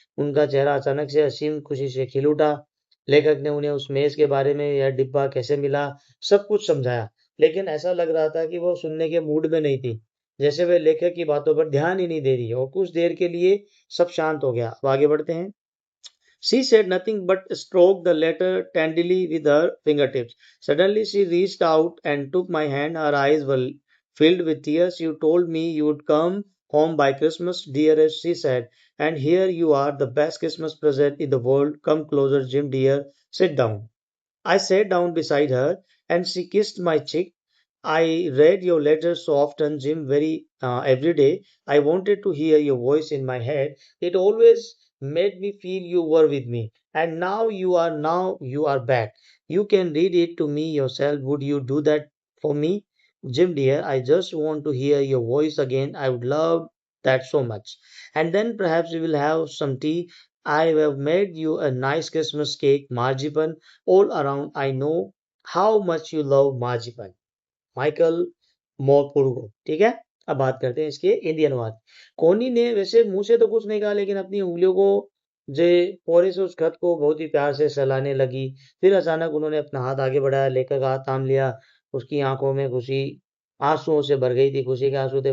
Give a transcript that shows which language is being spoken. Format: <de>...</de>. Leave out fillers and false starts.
<hi>उनका चेहरा अचानक से असीम खुशी से खिल उठा। लेखक ने उन्हें उस मेज के बारे में, यह डिब्बा कैसे मिला, सब कुछ समझाया। लेकिन ऐसा लग रहा था कि वह सुनने के मूड में नहीं थी, जैसे वे लेखक की बातों पर ध्यान ही नहीं दे रही है। और कुछ देर के लिए सब शांत हो गया। अब आगे बढ़ते हैं।</hi> <en>She said nothing but stroked the letter tenderly with her fingertips. Suddenly, she reached out and took my hand. Her eyes were filled with tears. You told me you would come home by Christmas, dearest, she said. And here you are, the best Christmas present in the world. Come closer, Jim, dear. Sit down. I sat down beside her and she kissed my cheek. I read your letters so often, Jim, every day. I wanted to hear your voice in my head. It always made me feel you were with me. And now you are back. You can read it to me yourself. Would you do that for me? Jim dear, I just want to hear your voice again. I would love that so much. And then perhaps we will have some tea. I have made you a nice Christmas cake, marzipan all around. I know how much you love marzipan.</en> <hi>Michael मोरपुरगो। ठीक है। अब बात करते हैं इसके हिंदी अनुवाद। कोनी ने वैसे मुंह से तो कुछ नहीं कहा, लेकिन अपनी उंगलियों को जे पोरे से उस खत को बहुत ही प्यार से सहलाने लगी। फिर अचानक उन्होंने अपना हाथ आगे बढ़ाया, लेखक का हाथ थाम लिया। उसकी आंखों में खुशी आंसुओं से भर गई थी। खुशी के आंसू थे।</hi>